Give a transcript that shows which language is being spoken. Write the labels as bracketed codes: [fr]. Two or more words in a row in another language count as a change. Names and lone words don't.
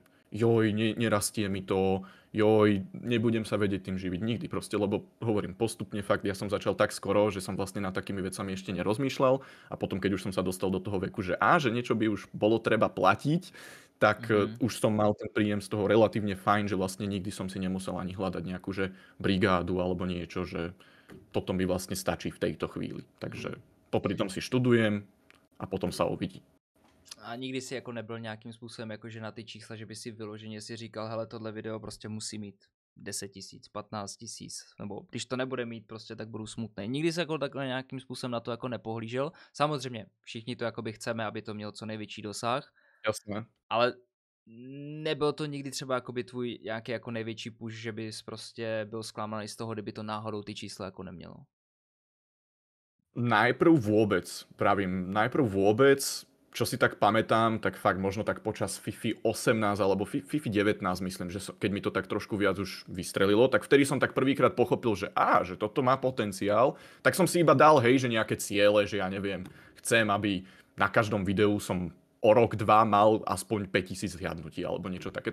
[sk] joj, nerastie mi to, joj, nebudem sa vedieť tým živiť nikdy proste, lebo hovorím, postupne fakt, ja som začal tak skoro, že som vlastne nad takými vecami ešte nerozmýšľal a potom, keď už som sa dostal do toho veku, že že niečo by už bolo treba platiť, tak už som mal ten príjem z toho relatívne fajn, že vlastne nikdy som si nemusel ani hľadať nejakú, že brigádu alebo niečo, že toto mi vlastne stačí v tejto chvíli. Takže popri tom si študujem a potom sa uvidí. [cs] A nikdy si jako nebyl nějakým způsobem jakože na ty čísla, že by si vyloženě si říkal, hele, tohle video prostě musí mít 10 000, 15 000, nebo když to nebude mít prostě, tak budu smutný. Nikdy se jako takhle nějakým způsobem na to jako nepohlížel. Samozřejmě všichni to jakoby chceme, aby to mělo co největší dosah. [sk] Jasné. [cs] Ale nebyl to nikdy třeba jakoby tvůj nějaký jako největší push, že bys prostě byl zklamaný z toho, kdyby to náhodou ty čísla jako nemělo? [sk] Najprv vôbec, čo si tak pamätám, tak fakt možno tak počas FIFA 18 alebo FIFA 19 myslím, že keď mi to tak trošku viac už vystrelilo, tak vtedy som tak prvýkrát pochopil, že toto má potenciál, tak som si iba dal, hej, že nejaké ciele, že ja neviem, chcem, aby na každom videu som o rok, dva mal aspoň 5000 zhliadnutí alebo niečo také.